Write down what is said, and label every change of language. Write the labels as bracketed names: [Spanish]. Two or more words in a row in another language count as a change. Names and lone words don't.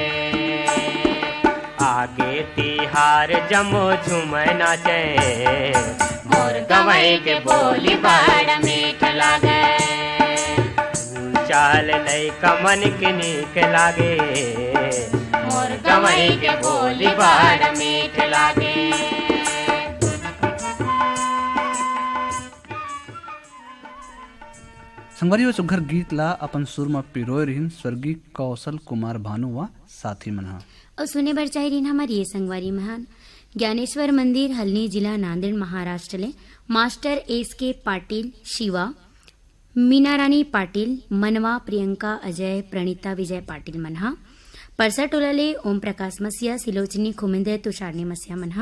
[Chhattisgarhi] आगे तिहार जमो झूम नाचे। मोर गवई के बोली बड़ मीठ लागे। चाल लई कमन के नीक लागे। मोर गवई के बोली बड़ मीठ लागे। संगवारी व सुघर गीत ला अपन सुर में पिरोय रहीन स्वर्गीय कौशल कुमार भानु व साथी मनहा। और सुने बर चाहे रहीन हमारी ये संगवारी महान ज्ञानेश्वर मंदिर हल्नी जिला नांदेड़ महाराष्ट्र ले मास्टर एस.के. पाटिल शिवा मीनारानी पाटिल मनवा प्रियंका अजय प्रणीता विजय पाटिल मनहा। परसा टोलाले ओम प्रकाश मसिया सिलोचनी खुमिंदे तुषारनी मसिया मनहा।